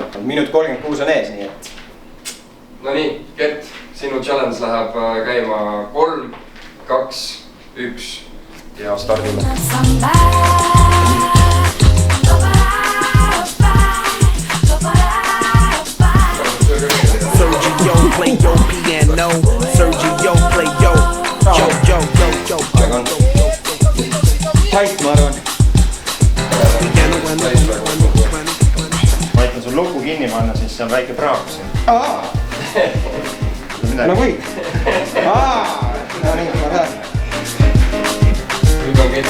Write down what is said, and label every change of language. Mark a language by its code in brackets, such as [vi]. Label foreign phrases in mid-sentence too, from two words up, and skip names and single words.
[et] Minut 36 on ees, nii et. No nii, Gert, sinu challenge läheb käima 3, 2, 1 ja stardime. [en] Sergio, play your piano. Sergio, play your yo. [et] Tait, ma arvan. Ma aitan sul luku kinni panna, siis see on väike praak siin. No kõik. No nii, ma tahan. Nüüd on Gert.